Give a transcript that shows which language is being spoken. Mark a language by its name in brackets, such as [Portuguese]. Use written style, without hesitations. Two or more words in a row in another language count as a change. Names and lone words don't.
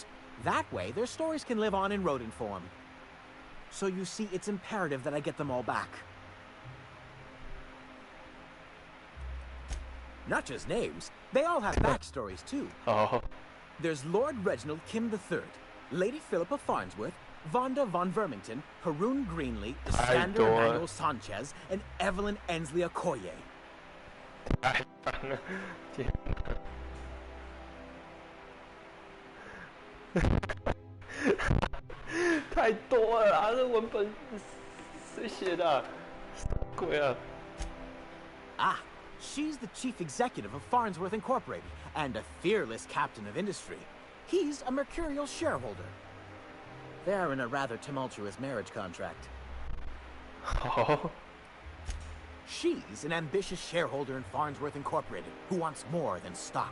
[English] That way, their stories can live on in rodent form. So you see, it's imperative that I get them all back. Not just names, they all have backstories too. Oh. There's Lord Reginald Kim III, Lady Philippa Farnsworth, Vonda von Vermington, Haroon Greenlee, Iskander Emmanuel Sanchez, and Evelyn Ensley Okoye. [Chinese] 太多了啊！这文本谁写的啊？什么鬼啊？ [English] Ah, she's the chief executive of Farnsworth Incorporated and a fearless captain of industry. He's a mercurial shareholder. They're in a rather tumultuous marriage contract. Oh. She's an ambitious shareholder in Farnsworth Incorporated who wants more than stock.